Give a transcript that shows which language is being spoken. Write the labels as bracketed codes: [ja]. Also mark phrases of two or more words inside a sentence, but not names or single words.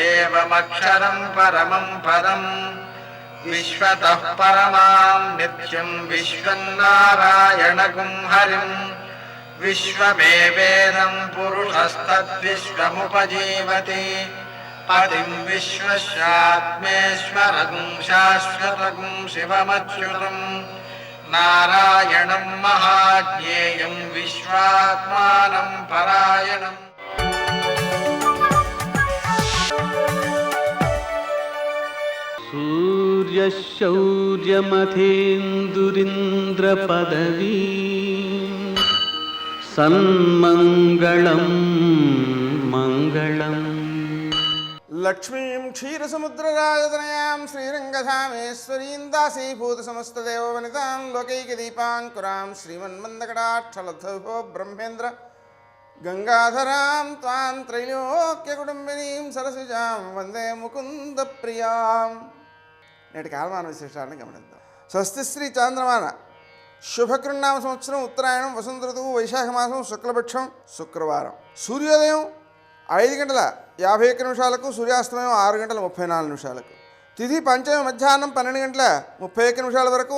[sa] దేవమక్షరం పరమం పదం విశ్వతః పరమాం నిత్యం విశ్వన్నారాయణగుం హరిం విశ్వమేవేదం పురుషస్తద్విశ్వముపజీవతి పతిం విశ్వస్యాత్మేశ్వరగుం శాశ్వతగుం శివమచ్యుతం నారాయణం మహాజ్ఞేయం విశ్వాత్మానం పరాయణం. सूर्यशौर्यमथेन्दुरिन्द्रपदवी सन्मङ्गलं मङ्गलम्. लक्ष्मीं क्षीरसमुद्रराजतनयां श्रीरङ्गधामेश्वरीं दासीभूतसमस्तदेववनितां लोकैकदीपाङ्कुरां श्रीमन्मन्दकटाक्षलब्धो ब्रह्मेन्द्र गङ्गाधरां त्वां त्रैलोक्यकुटुम्बिनीं सरसिजां वन्दे मुकुन्दप्रियां. [te] నేటి కాలమాన విశేషాలను గమనిద్దాం. స్వస్తి శ్రీ చాంద్రమాన శుభకృన్నామ సంవత్సరం ఉత్తరాయణం వసంత ఋతువు వైశాఖ మాసం శుక్లపక్షం శుక్రవారం. సూర్యోదయం 5:51 సూర్యాస్తమయం 6:34. తిథి పంచమి మధ్యాహ్నం 12:31 వరకు.